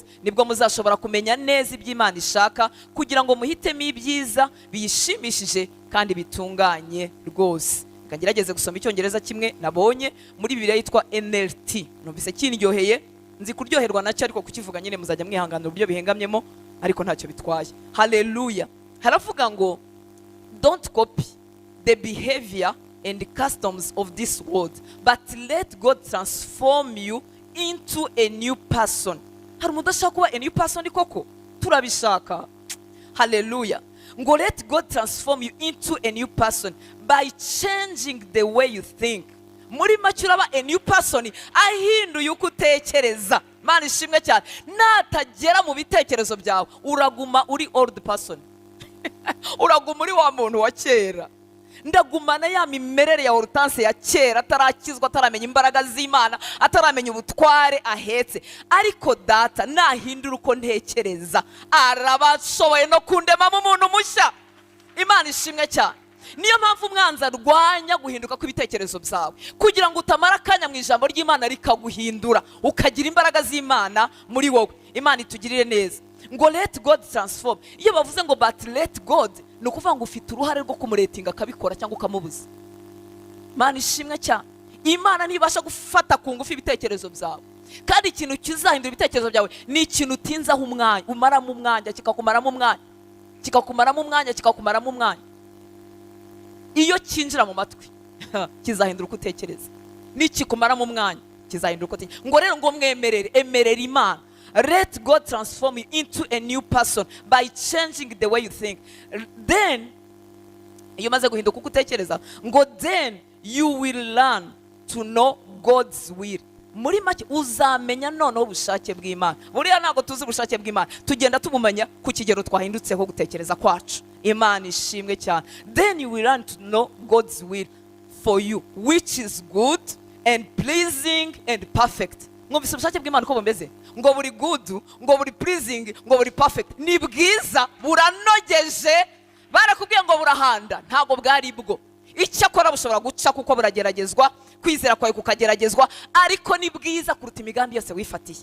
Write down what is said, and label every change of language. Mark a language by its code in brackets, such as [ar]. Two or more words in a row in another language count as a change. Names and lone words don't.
[rw] Nibwo muzashobora kumenya neza iby'Imana ishaka, kugira ngo muhitemo ibyiza biyishimishije kandi bitunganye rwose. Kagerageze gusoma icyongereza kimwe nabonye muri Bibiliya yitwa NLT. Numvise kindyoheye, nzi kuryoherwa nacyo, ariko kukivuga nyine muzajya mwihanganira uburyo bihengamyemo, ariko ntacyo bitwaye. Haleluya. Haravuga ngo [en] don't copy the behavior and the customs of this world, but let God transform you into a new person. [rw] Hari umuntu udashaka kuba [en] a new person [rw] koko? Turabishaka. Haleluya. [en] Ngo let God transform you into a new person by changing the way you think. [rw] Muri make uraba [en] a new person [rw] ahinduye uko utekereza. Imana ishimwe cyane. Natagera mu bitekerezo byawe, uraguma uri [en] old person. [rw] Uraguma uri wa muntu wa kera. Ndagumana ya mimerere ya Hortense ya kera, atarakizwa, ataramenya imbaraga z'Imana, ataramenya ubutware ahetse. Ariko data nahindura uko ntekereza, arabashoboye no kundema mu muntu mushya. Imana ishimwe cyane. Niyo mpamvu umwanzi arwanya guhinduka kw'ibitekerezo byawe, kugira ngo utamara akanya mu ijambo ry'Imana rikaguhindura, ukagira imbaraga z'Imana muri wowe. Imana itugirire neza. Ngo [en] let God transform. [rw] Iyo bavuze ngo [en] but let God, [rw] ni ukuvuga ngo ufite uruhare rwo kumuretinga akabikora cyangwa ukamubuza. Imana ishimwe cyane. Imana ntibasha gufata ku ngufu ibitekerezo byawe, kandi ikintu kizahindura ibitekerezo byawe ni ikintu utinzaho umwanya, umaramo umwanya, kikakumaramo umwanya, kikakumaramo umwanya, kikakumaramo umwanya. Iyo kinjira mu matwi kizahindura uko utekereza, nikikumaramo umwanya kizahindura uko utekereza. Ngo rero ngo mwemerere, emerera Imana. [en] Let God transform you into a new person by changing the way you think. Then, [rw] iyo maze guhinduka uko utekereza, ngo [en] then you will learn to know God's will. [rw] Muri make uzamenya noneho ubushake bw'Imana. Buriya ntabwo tuzi ubushake bw'Imana, tugenda tubumenya ku kigero twahindutseho gutekereza kwacu. Imana ishimwe cyane. [en] Then you will learn to know God's will for you, which is good and pleasing and perfect. [rw] Mwumvise ubushake bw'Imana uko bumeze? Ngo buri good, ngo buri pleasing, ngo buri perfect. Ni bwiza, buranogeje. Barakubwiye ngo burahanda, ntabwo bwari bwo. Icyakora bushobora guca kuko burageragezwa, kwizera kwawe kukageragezwa, ariko ni bwiza kuruta imigambi yose wifatiye.